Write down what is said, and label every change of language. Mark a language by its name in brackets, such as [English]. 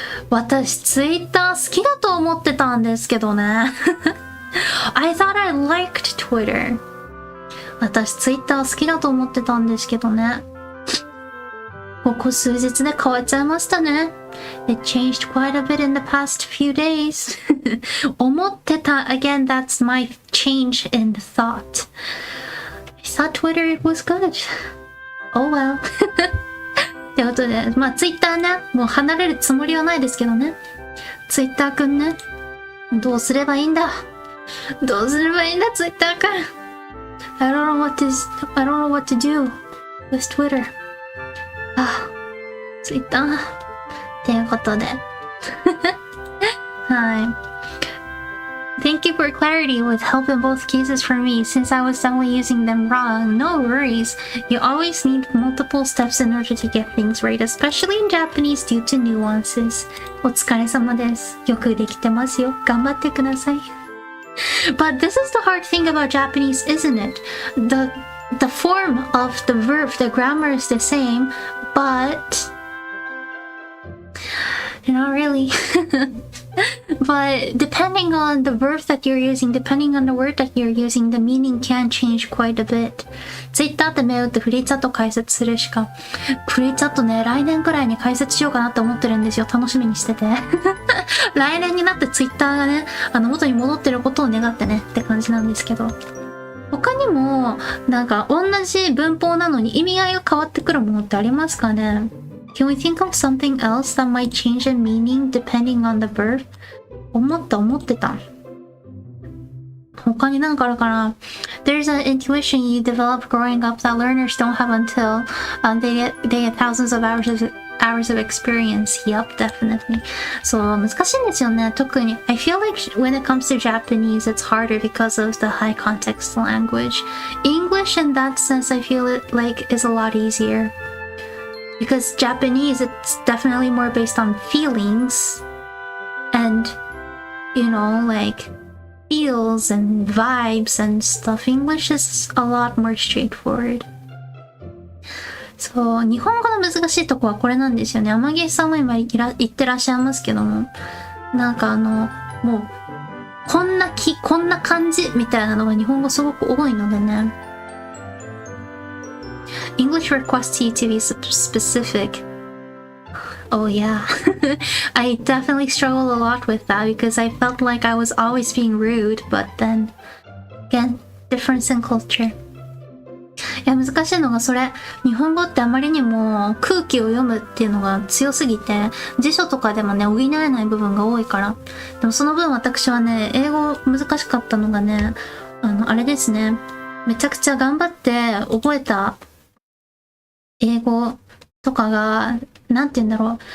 [Japanese] 私ツイッター好きだと思ってたんですけどね [English] I thought I liked Twitter [Japanese] 私ツイッター好きだと思ってたんですけどねここ数日で変わっちゃいましたね。 [English] It changed quite a bit in the past few days. [Japanese] 思ってた [English] again, that's my change in thought. I thought Twitter was good. Oh well. [Japanese] ってことで、まあ Twitter ね、もう離れるつもりはないですけどね。Twitter くんね、どうすればいいんだどうすればいいんだ、Twitter か。 [English] I don't know what to do with Twitter. [Japanese] Twitter っていうことで。はい。 [English] Thank you for clarity with help in both cases for me since I was definitely using them wrong. No worries. You always need multiple steps in order to get things right, especially in Japanese due to nuances. [Japanese] お疲れ様です。よくできてますよ。頑張ってください。 [English] But this is the hard thing about Japanese, isn't it? The form of the verb, the grammar is the same, but not really. But depending on the verb that you're using, depending on the word that you're using, the meaning can change quite a bit. [Japanese] Twitter ってメールってフリーチャット解説するしか。フリーチャットね、来年くらいに解説しようかなって思ってるんですよ。楽しみにしてて。来年になって Twitter がね、元に戻ってることを願ってねって感じなんですけど。他にも、なんか同じ文法なのに意味合いが変わってくるものってありますかね？ [English] Can we think of something else that might change in meaning depending on the verb? [Japanese] 思ってた。他になんかあるかな？ [English] There's an intuition you develop growing up that learners don't have until they get thousands of hours of experience. Yep, definitely. [Japanese] そう、難しいんですよね。特に [English] I feel like when it comes to Japanese, it's harder because of the high context language. English in that sense, I feel it like is a lot easier. Because Japanese, it's definitely more based on feelings and, you know, like feels and vibes and stuff. English is a lot more straightforward. [Japanese] そう、日本語の難しいとこはこれなんですよね。天岸さんも今言ってらっしゃいますけども、なんかもう、こんな感じみたいなのが日本語すごく多いのでね。 [English] English requests you to be specific. Oh yeah. I definitely struggled a lot with that because I felt like I was always being rude, but then, again, difference in culture. [Japanese] いや、難しいのがそれ、日本語ってあまりにも空気を読むっていうのが強すぎて、辞書とかでもね、補えない部分が多いから。でもその分私はね、英語難しかったのがね、あれですね、めちゃくちゃ頑張って覚えた英語とかが、なんて言うんだろう。